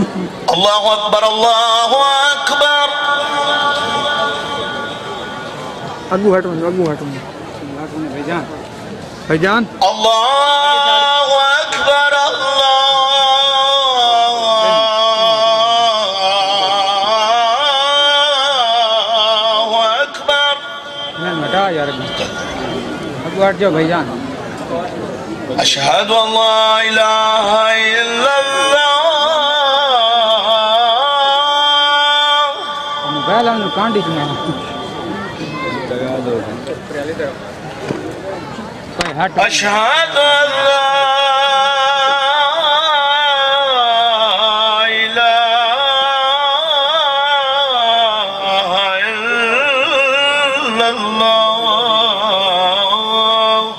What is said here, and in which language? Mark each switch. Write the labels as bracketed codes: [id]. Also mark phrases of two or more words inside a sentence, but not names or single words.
[ar] الله أكبر الله أكبر. [pa] अगू हटो भाईजान भाईजान। [ar] الله أكبر الله أكبر. [pa] हटा यार अगू हट जाओ भाईजान। [ar] أشهد أن لا إله إلا الله. मोबाइल हम कांडी चुना أشهد أن لا إله إلا الله.